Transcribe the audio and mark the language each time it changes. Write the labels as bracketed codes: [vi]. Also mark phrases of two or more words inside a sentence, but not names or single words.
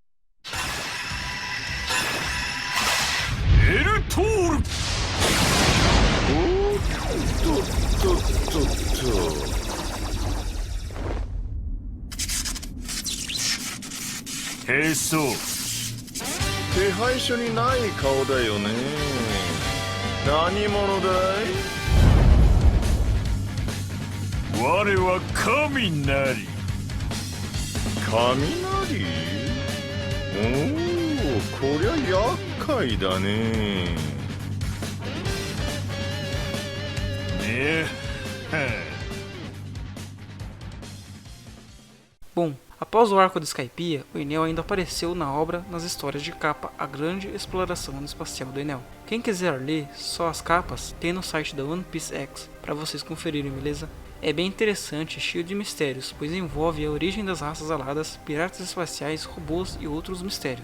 [pt] Isso. [ja] 手配書にない顔だよね。何者だい？我は雷。雷？おお、こりゃ厄介だね。ねえ。 [pt] Bom, após o arco de Skypiea, o Enel ainda apareceu na obra nas histórias de capa A Grande Exploração Espacial do Enel. Quem quiser ler só as capas, tem no site da One Piece X para vocês conferirem, beleza? É bem interessante e cheio de mistérios, pois envolve a origem das raças aladas, piratas espaciais, robôs e outros mistérios.